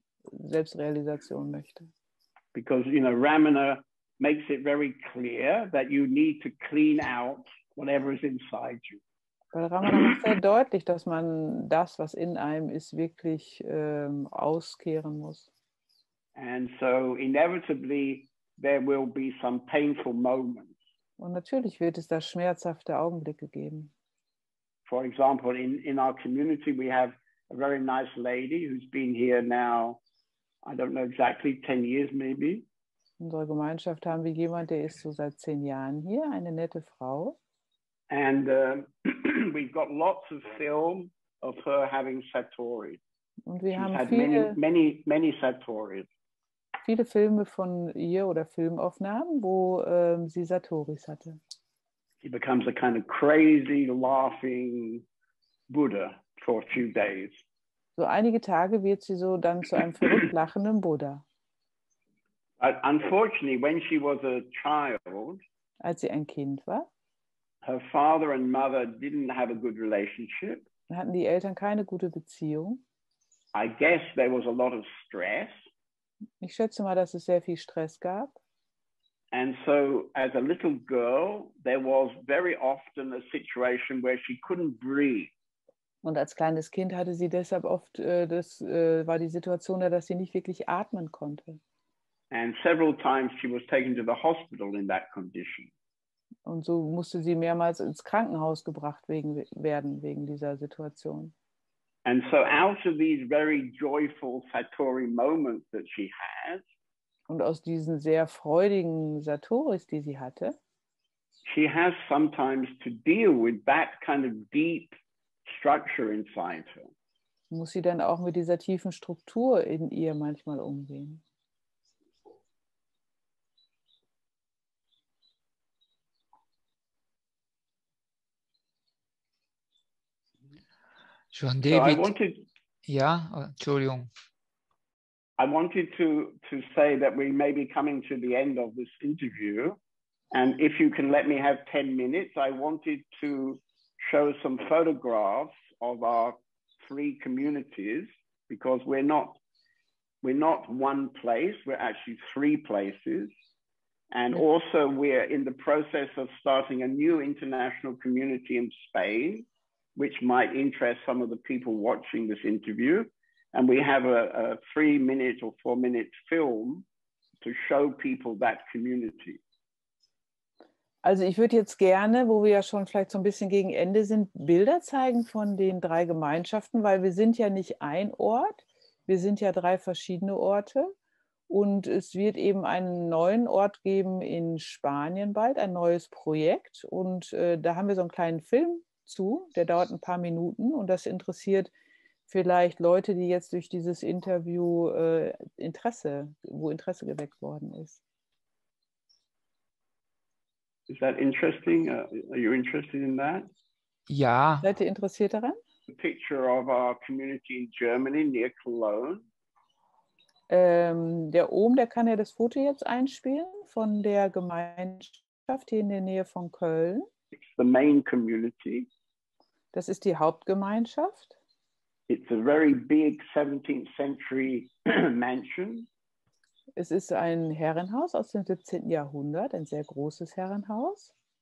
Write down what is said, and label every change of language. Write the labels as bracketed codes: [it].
[de] Selbstrealisation möchte. [en] Because, you know, Ramana makes it very clear that you need to clean out whatever is inside you. [de] Weil Ramana macht sehr deutlich, dass man das, was in einem ist, wirklich auskehren muss. [en] And so inevitably there will be some painful moments. [de] Und natürlich wird es da schmerzhafte Augenblicke geben. [en] For example, in our community, we have a very nice lady who's been here now, I don't know exactly, 10 years maybe. [de] In unserer Gemeinschaft haben wir jemanden, der ist so seit 10 Jahren hier, eine nette Frau. [en] And we've got lots of film of her having satori. [de] Und wir [en] She's [de] haben [en] had [de] viele, [en] many satoris. [de] viele Filme von ihr oder Filmaufnahmen, wo sie Satoris hatte. [en] She becomes a kind of crazy, laughing Buddha for a few days. [de] So einige Tage wird sie so dann zu einem verrückt lachenden Buddha. [en] But unfortunately, when she was a child, [de] Als sie ein Kind war, [en] her father and mother didn't have a good relationship. [de] hatten die Eltern keine gute Beziehung. [en] I guess there was a lot of stress. [de] Ich schätze mal, dass es sehr viel Stress gab. [en] And so as a little girl, there was very often a situation where she couldn't breathe. [de] Und als kleines Kind hatte sie deshalb oft, war die Situation da, dass sie nicht wirklich atmen konnte. [en] And several times she was taken to the hospital in that condition. [de] Und so musste sie mehrmals ins Krankenhaus gebracht werden wegen dieser Situation. [en] And so out of these very joyful Satori moments that she had, [de] Und aus diesen sehr freudigen Satoris, die sie hatte, [en] she has sometimes to deal with that kind of deep structure inside her. [de] muss sie dann auch mit dieser tiefen Struktur in ihr manchmal umgehen. Schon [en] So I David, wanted [de] Entschuldigung. [en] to say that we may be coming to the end of this interview. And if you can let me have 10 minutes, I wanted to show some photographs of our 3 communities, because we're not one place, we're actually 3 places. And also we're in the process of starting a new international community in Spain, which might interest some of the people watching this interview. And we have a 3-minute or 4-minute film to show people that community. [de] Also ich würde jetzt gerne, wo wir ja schon vielleicht so ein bisschen gegen Ende sind, Bilder zeigen von den 3 Gemeinschaften, weil wir sind ja nicht ein Ort, wir sind ja 3 verschiedene Orte. Und es wird eben einen neuen Ort geben in Spanien bald, ein neues Projekt. Und da haben wir so einen kleinen Film zu, der dauert ein paar Minuten. Und das interessiert vielleicht Leute, die jetzt durch dieses Interview Interesse geweckt worden ist. [en] Is that interesting? Are you interested in that? [de] Ja, Seid ihr interessiert daran? [en] A picture of our community in Germany near Cologne. [de] Der Ohm, der kann ja das Foto jetzt einspielen von der Gemeinschaft hier in der Nähe von Köln. [en] It's the main community. [de] Das ist die Hauptgemeinschaft. [en] It's a very big 17th century mansion. [de] Es ist ein Herrenhaus aus dem 17. Jahrhundert, ein sehr großes Herrenhaus.